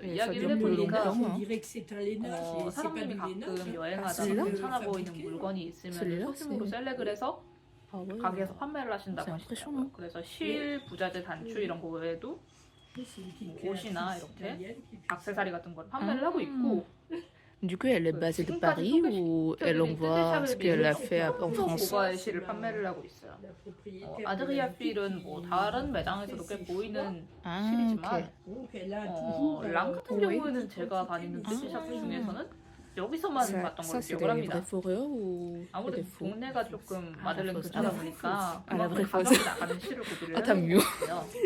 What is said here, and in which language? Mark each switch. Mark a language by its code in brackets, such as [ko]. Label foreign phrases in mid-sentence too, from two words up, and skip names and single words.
[ko] 이야기를 해보니까 사장님이 가끔 여행하다가 괜찮아 보이는 물건이 있으면 소규모로 셀렉을 해서 가게에서 판매를 하신다고 하시더라고요. 그래서 실, 부자재, 단추 이런 거 외에도 옷이나 이렇게 액세서리 같은 걸 판매를 하고 있고 [fr] Du coup, elle est basée de Paris ou elle envoie ce qu'elle a fait en France? [ko] 고가의 실을 판매를 하고 있어요. 아드리아 필은 뭐 다른 매장에서도 꽤 보이는 실이지만 랑 같은 경우에는 제가 다니는 뜨개샵 중에서는 여기서만 봤던 걸로 기억을 합니다. 아무래도 동네가 조금 마들렌 근처다 보니까 가격이 나가는 실을 구비를 해놨어요.